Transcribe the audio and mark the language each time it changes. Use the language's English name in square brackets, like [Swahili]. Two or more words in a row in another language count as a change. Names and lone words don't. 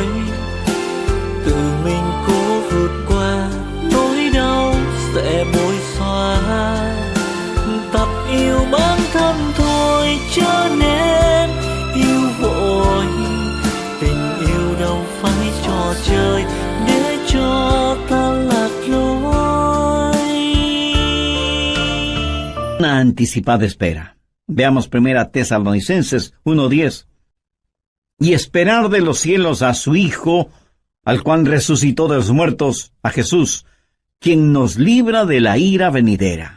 [Vietnamese] Tự mình cố vượt qua nỗi đau sẽ bối xóa. Tập yêu bản thân thôi cho nên yêu vội. Tình yêu đâu phải trò chơi để cho ta lạc lối. [Spanish] una anticipada espera. Veamos 1 Tesalonicenses 1:10. Y esperar de los cielos a su Hijo, al cual resucitó de los muertos, a Jesús, quien nos libra de la ira venidera.